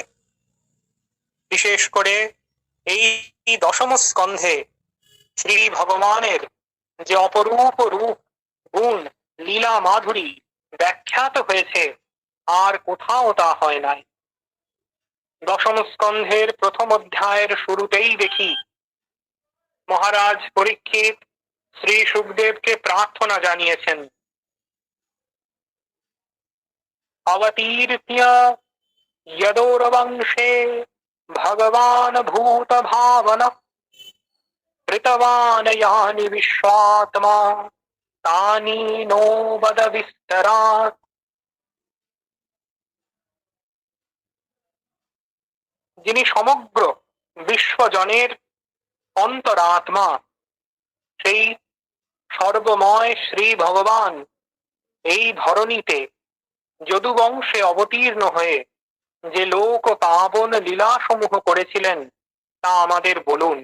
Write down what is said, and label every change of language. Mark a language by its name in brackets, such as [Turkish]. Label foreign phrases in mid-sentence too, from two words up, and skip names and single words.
[Bangla] বিশেষ করে এই দশম স্কন্ধে শ্রী ভগবানের যে অপরূপ রূপ গুণ লীলা মাধুরী ব্যাখ্যাত হয়েছে, আর কোথাও তা হয় নাই। দশম স্কন্ধের প্রথম অধ্যায়ের শুরুতেই দেখি মহারাজ পরীক্ষিত শ্রী সুখদেবকে প্রার্থনা জানিয়েছেন, [Sanskrit] অবতীর্য यदोरवंशे भगवान भूत भावन कृतवान यानि विश्वात्मा तानि नो वद विस्तरात्। [Bangla] যিনি সমগ্র বিশ্বজনের অন্তরাত্মা, সেই সর্বময় শ্রী ভগবান এই ধরণীতে যদুবংশে অবতীর্ণ হয়ে যে লোক পাবন লীলাসমূহ করেছিলেন তা আমাদের বলুন।